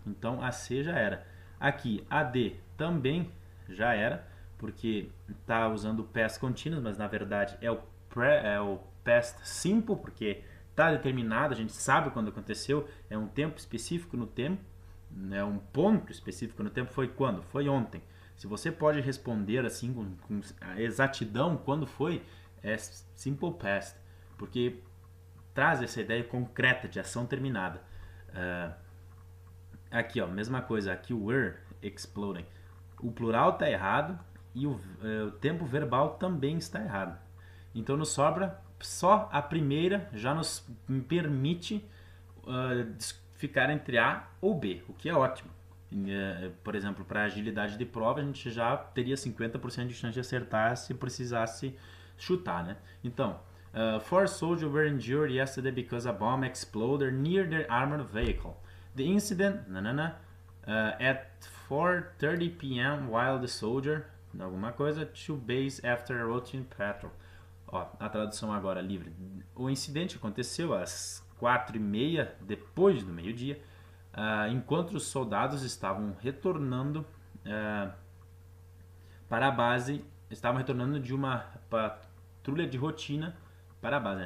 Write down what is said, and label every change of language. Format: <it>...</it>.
<pt>Então a C já era. Aqui a D também já era, porque está usando o past continuous, mas na verdade é o past simple, porque está determinado, a gente sabe quando aconteceu, é um tempo específico no tempo, é um ponto específico no tempo, foi quando? Foi ontem. Se você pode responder assim com exatidão quando foi, é simple past, porque traz essa ideia concreta de ação terminada. Aqui, mesma coisa, aqui o were exploding. O plural está errado e o tempo verbal também está errado. Então nos sobra só a primeira, já nos permite ficar entre A ou B, o que é ótimo. Por exemplo, para agilidade de prova, a gente já teria 50% de chance de acertar se precisasse chutar, né? Então,</pt> <en>four soldiers were injured yesterday because a bomb exploded near their armored vehicle. The incident at 4:30 p.m. while the soldier,</en> <pt>alguma coisa,</pt> <en>to base after a routine patrol.</en> <pt>A tradução agora livre. O incidente aconteceu às 4:30 depois do meio-dia, enquanto os soldados estavam retornando para a base, estavam retornando de uma patrulha de rotina para a base, né?</pt>